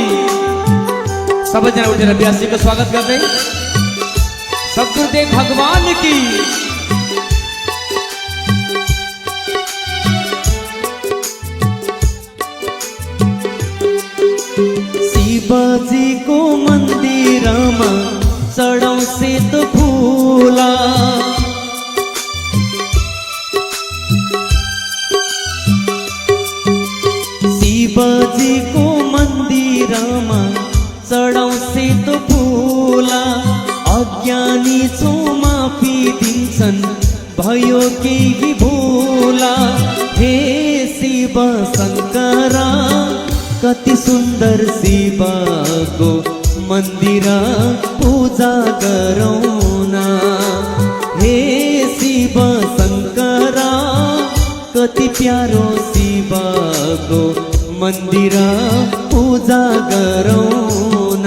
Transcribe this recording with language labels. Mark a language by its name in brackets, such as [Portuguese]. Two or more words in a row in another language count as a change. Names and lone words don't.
[Hindi] सब जना उठे अभ्यासी का स्वागत कर रहे सदगुरुदेव भगवान की। [Nepali] शिवजी को मन्दिरमा चढाउ सेत फूला। शिवजी को मन्दिरमा चढाउ सेत फूला। अज्ञानी छौ माफी दिन्छन् भयो केही भूला। हे शिव शंकरा कति सुंदर शिवको मन्दिरा पूजा गरौना। हे शिव शंकरा कति प्यारो शिवको मन्दिरा पूजा गरौना।